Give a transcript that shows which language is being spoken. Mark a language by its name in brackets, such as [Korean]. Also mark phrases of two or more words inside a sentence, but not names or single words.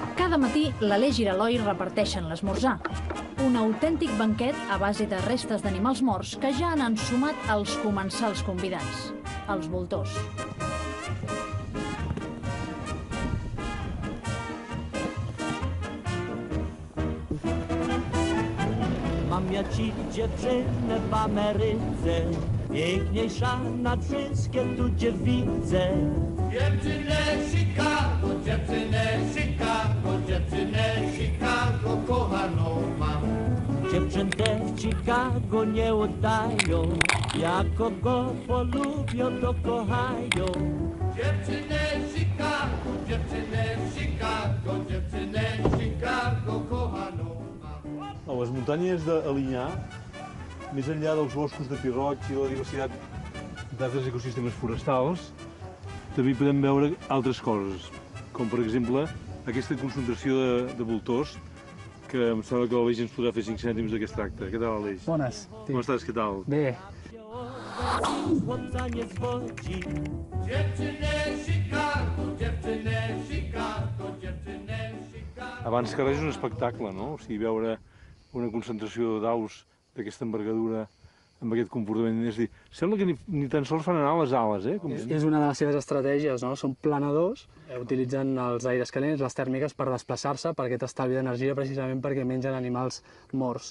[Catalan] Cada matí, l'Aleix i l'Eloi reparteixen l'esmorzar. Un autèntic banquet a base de restes d'animals morts que ja han ensumat els comensals convidats, els voltors. [Polish] Mam ja ci dziewczynę w Ameryce, piękniejsza nad wszystkie tu gdzie widzę. Dziewczynę Chicago kochaną mam. Dziewczynkę w Chicago nie oddają, jak kogo polubią to kochają. Dziewczynę Chicago kochaną mam. [Catalan] A les muntanyes d'Alinyà, més enllà dels boscos de pi roig i la diversitat d'altres ecosistemes forestals, també hi podem veure altres coses, com per exemple aquesta concentració de voltors, que em sembla que l'Aleix ens podrà fer 5 cèntims d'aquest tracte. Què tal, Aleix? Bones. Com estàs? Què tal? Bé. [Polish] Chłopca nie zwodzi. Dziewczynę Chicago. [Catalan] Abans que res és un espectacle, no? O sigui, veure una concentració d'aus d'aquesta envergadura amb aquest comportament. És a dir, sembla que ni tan sols fan anar les ales, eh? És una de les seves estratègies, no? Són planadors, utilitzen els aires calents, les tèrmiques, per desplaçar-se, per aquest estalvi d'energia, precisament perquè mengen animals morts.